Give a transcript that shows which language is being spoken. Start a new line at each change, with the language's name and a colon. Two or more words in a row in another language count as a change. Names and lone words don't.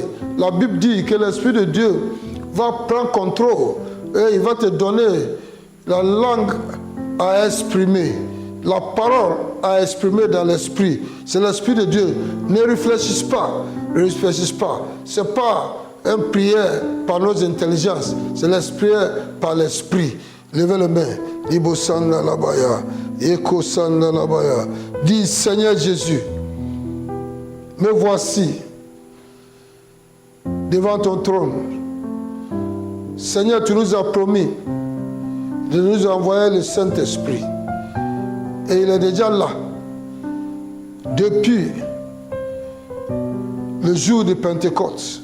French: La Bible dit que l'Esprit de Dieu va prendre contrôle et il va te donner la langue à exprimer. La parole à exprimer dans l'esprit. C'est l'Esprit de Dieu. Ne réfléchissez pas. Ne réfléchissez pas. Ce n'est pas une prière par nos intelligences. C'est l'esprit par l'esprit. Levez les mains. Ibo sanda labaya. Eko sanda labaya. Dis Seigneur Jésus, me voici devant ton trône. Seigneur, tu nous as promis de nous envoyer le Saint-Esprit. Et il est déjà là. Depuis le jour de Pentecôte.